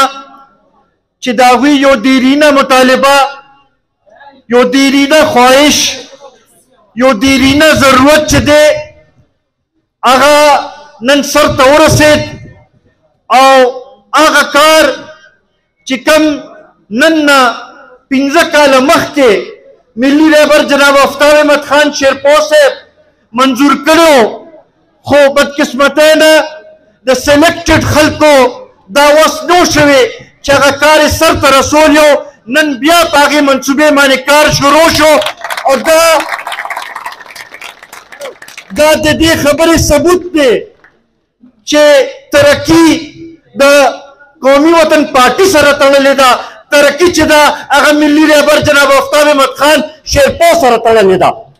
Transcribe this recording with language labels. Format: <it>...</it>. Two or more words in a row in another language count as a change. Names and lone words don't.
<ps>چې د هغوی یو دیرینه مطالبه یو دیرینه خواهش یو دیرینه ضرورت چې دی هغه نن سر ته ورسید او هغه کار چې کوم نن نه 15 کاله مخکې ملی رهبر جناب آفتاب احمد خان شیرپور صاحب منظور کړو خو بدقسمتۍ نه د سلیکټډ خلکو دا وس نو شوی چې هغه کار یې سر ته رسول یو نن بیا په هغې منصوبې باندې کار شروع شو او دا د دې خبرې ثبوت دی چې ترقي د قومي وطن پارټي سره تړلې ده ترقي چې ده هغه ملي رهبر جناب آفتاب احمد خان شیرپور سره تړلې ده.</ps>